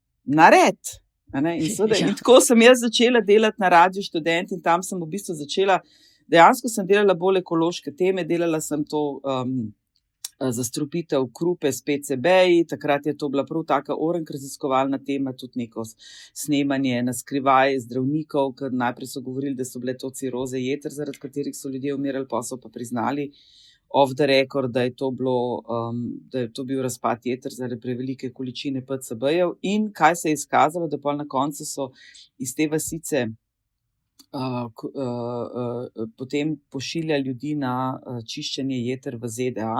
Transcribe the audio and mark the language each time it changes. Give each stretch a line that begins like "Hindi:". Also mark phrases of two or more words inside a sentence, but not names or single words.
Slovenian: In tako sem jaz začela delati na Radio Študent in tam sem v bistvu začela, dejansko sem delala bolj ekološke teme, delala sem to zastrupitev krupe s PCB-ji, takrat je to bila prav taka orenk raziskovalna tema, tudi neko snemanje na skrivaj zdravnikov, ker najprej so govorili, da so bile to ciroze jeter, zaradi katerih so ljudje umirali, pa so pa priznali
English: off the record,
Slovenian: da je to bil razpad jeter zaradi prevelike količine PCB-jev. In kaj se je izkazalo, da pa na koncu so iz te vasice potem pošilja ljudi na čiščenje jeter v ZDA.